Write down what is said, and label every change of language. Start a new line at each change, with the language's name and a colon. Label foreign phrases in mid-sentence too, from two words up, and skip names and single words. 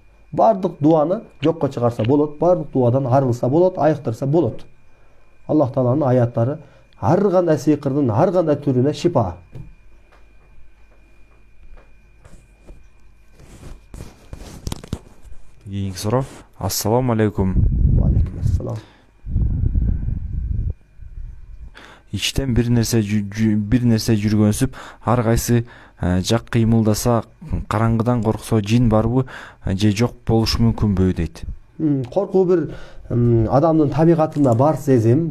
Kyrgyz: Бардык дуаны жокко чыгарса болот, бардык дуадан арылса болот, айыктырса болот. Аллах тааланын аяттары ар кандай сыйкырдын ар кандай түрүнө шипа. Кийинки суроо.
Arabic: السلام عليكم. عليكم السلام.
Kyrgyz: Ичтен бир нерсе жүргөнсүп, ар кайсы жак кыймылдаса, караңгыдан корксо жин барбы же жок болушу мүмкүнбү дейт. Коркуу бир адамдын табигатында бар сезим.